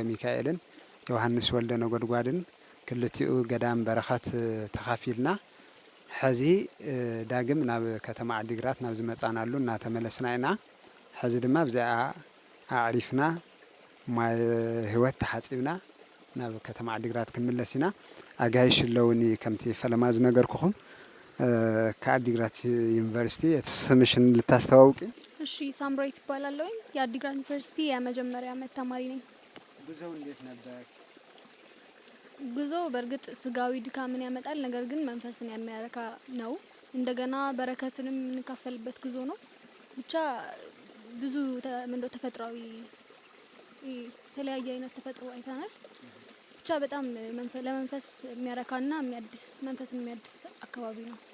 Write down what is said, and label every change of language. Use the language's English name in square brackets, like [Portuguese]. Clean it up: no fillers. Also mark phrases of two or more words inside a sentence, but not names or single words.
[Tigrinya] ሚካኤልን ዮሃንስ ወልደ ነጎድጓድን ክልቲኡ ገዳም በረኸት ተኻፊልና ሕዚ ዳግም ናብ ከተማ ዓዲግራት ናብ ዝመፃናሉ እናተመለስና ኢና። ሕዚ ድማ ብዛኣ ኣዕሪፍና ማይ ህይወት ተሓፂብና ናብ ከተማ ዓዲግራት ክንምለስ ኢና። ኣጋይሽ ኣለውኒ ከምቲ ፈለማ ዝነገርኩኹም ከአዲግራት ዩኒቨርሲቲ [Amharic] ስምሽን ልታስተዋውቂ? እሺ ሳምራዊት እባላለሁኝ። የአዲግራት ዩኒቨርሲቲ የመጀመሪያ ዓመት ተማሪ ነኝ። ጉዞው እንዴት ነበር? ጉዞ በእርግጥ ስጋዊ ድካምን ያመጣል፣ ነገር ግን መንፈስን የሚያረካ ነው። እንደገና በረከትንም የምንካፈልበት ጉዞ ነው። ብቻ ብዙ ተፈጥሯዊ የተለያየ አይነት ተፈጥሮ አይተናል። ብቻ በጣም ለመንፈስ የሚያረካና የሚያድስ መንፈስን የሚያድስ አካባቢ ነው።